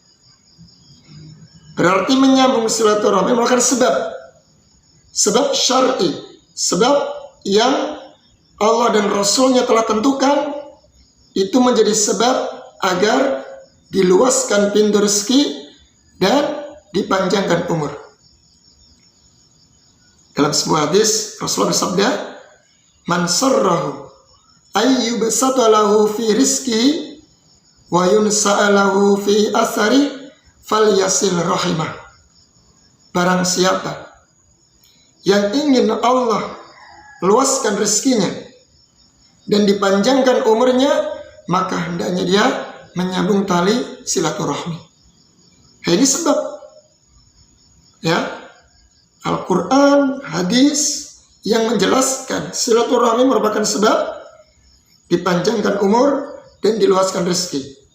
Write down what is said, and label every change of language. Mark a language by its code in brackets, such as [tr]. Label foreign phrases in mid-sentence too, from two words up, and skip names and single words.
[id] Berarti menyambung silaturahmi merupakan sebab syar'i, sebab yang Allah dan Rasulnya telah tentukan, itu menjadi sebab agar diluaskan pintu rezeki dan dipanjangkan umur. Dalam sebuah hadis Rasulullah bersabda, [ar] "من سره أن يبسط له في رزقه وينسأ له في أثره فليصل رحمه." [id] Barang siapa yang ingin Allah luaskan rezekinya dan dipanjangkan umurnya, maka hendaknya dia menyambung tali silaturahmi. Ini sebab, ya, Al-Quran, hadis yang menjelaskan silaturahmi merupakan sebab dipanjangkan umur dan diluaskan rezeki.